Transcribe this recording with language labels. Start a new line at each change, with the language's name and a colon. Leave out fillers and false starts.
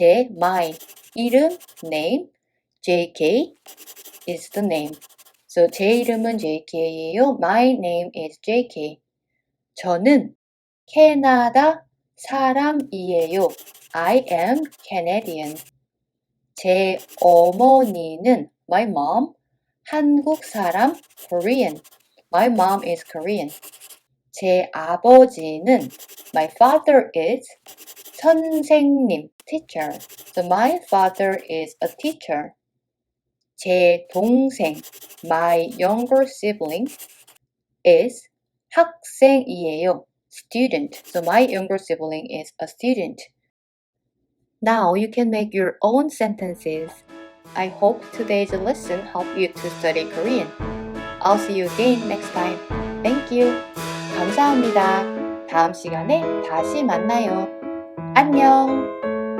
English: my
Korean: 이름
English: name JK is the name.
Korean: So 제 이름은 JK예요.
English: My name is JK.
Korean: 저는 캐나다 사람이에요.
English: I am Canadian.
Korean: 제 어머니는
English: my mom
Korean: 한국 사람
English: Korean. My mom is Korean.
Korean: 제 아버지는
English: my father is
Korean: 선생님
English: teacher. So my father is a teacher.
Korean: 제 동생
English: my younger sibling is
Korean: 학생이에요.
English: Student. So my younger sibling is a student. Now you can make your own sentences. I hope today's lesson helped you to study Korean. I'll see you again next time. Thank you.
Korean: 감사합니다. 다음 시간에 다시 만나요. 안녕.